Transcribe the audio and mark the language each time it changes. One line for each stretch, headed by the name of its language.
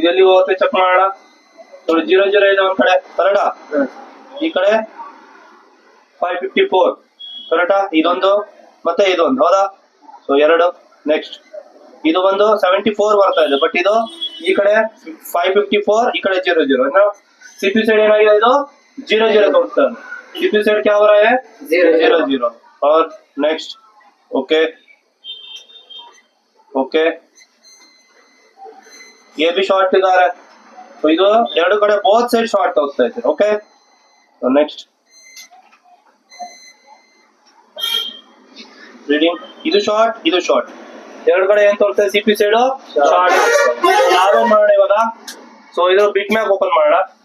Kannada: ಇದೆಲ್ಲಿ ಹೋಗುತ್ತೆ ಚೆಕ್ ಮಾಡೋಣ. ನೋಡಿ 00 ಇದೆ ಒಂದ್ ಕಡೆ ಕರೆಕ್ಟಾ, ಈ ಕಡೆ 554 ಕರೆಕ್ಟಾ, ಇದೊಂದು ಮತ್ತೆ ಇದೊಂದು ಹೌದಾ. ಸೊ ಎರಡು. ನೆಕ್ಸ್ಟ್ ಇದು ಒಂದು 74 ಬರ್ತಾ ಇದೆ, ಬಟ್ ಇದು ಈ ಕಡೆ 554, ಈ ಕಡೆ 00. ಸಿಪಿ ಸೈಡ್ ಏನಾಗಿದೆ, ಇದು 00 ತೋರಿಸ್ತಾ
Hindi: है. सीपी साइड क्या हो रहा है 0 और नेक्स्ट ओके ओके ये भी शॉर्ट इधर है, तो
Kannada: ಇದು ಎರಡು ಕಡೆ ಬೋತ್ ಸೈಡ್ ಶಾರ್ಟ್ ತೋರಿಸ್ತಾ ಇದೆ. ಓಕೆ ನೆಕ್ಸ್ಟ್ ರೀಡಿಂಗ್, ಇದು ಶಾರ್ಟ್ ಇದು ಶಾರ್ಟ್, ಎರಡು ಕಡೆ ಏನ್ ತೋರಿಸ್ತಾ ಇದೆ ಸಿಪಿ ಸೈಡ್ ಶಾರ್ಟ್. ನಾವೇನ್ ಮಾಡೋಣ ಇವಾಗ, ಸೊ ಇದು ಬಿಟ್ मैप ओपन ಮಾಡೋಣ.